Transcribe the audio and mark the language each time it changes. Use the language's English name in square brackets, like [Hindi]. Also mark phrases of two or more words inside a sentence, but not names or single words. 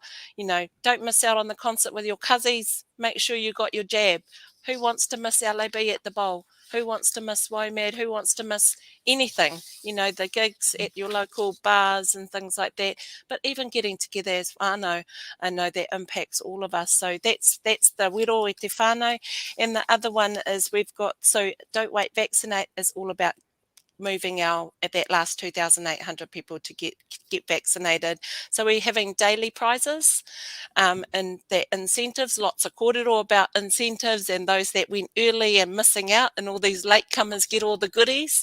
[English] Don't miss out on the concert with your cousins. Make sure you got your jab. Who wants to miss LAB at the bowl? Who wants to miss WOMAD? Who wants to miss anything? The gigs at your local bars and things like that. But even getting together as whānau, I know that impacts all of us. So that's the [Māori] wero e te whānau. [English] And the other one is so Don't Wait, Vaccinate is all about moving at that last 2,800 people to get vaccinated. So we're having daily prizes and the incentives, lots of kōrero about incentives and those that went early and missing out, and all these latecomers get all the goodies.